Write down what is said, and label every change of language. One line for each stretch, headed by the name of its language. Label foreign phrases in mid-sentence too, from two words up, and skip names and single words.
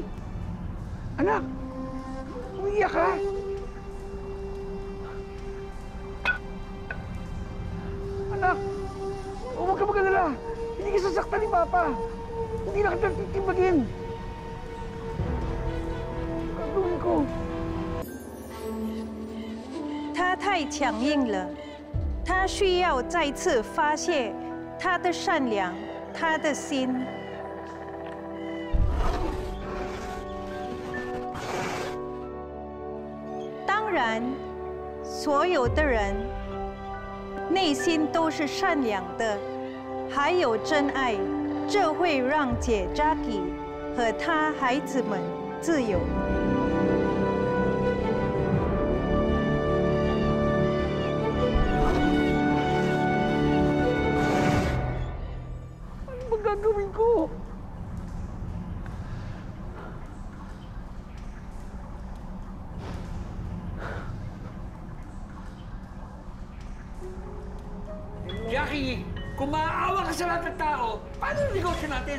Filipino: Anak! Umiiyak ka! Anak! Huwag ka mag-alala! Hindi ka sasaktan ni Papa! Hindi na kita titibagin! Gagawin ko!
Chinese: 他太强硬了，他需要再次发泄他的善良，他的心。当然，所有的人内心都是善良的，还有真爱，这会让姐 Jackie 和她孩子们自由。
Filipino: Gagawin ko? Jackie, kung maaawa ka sa lahat ng tao, paano yung negosyo natin?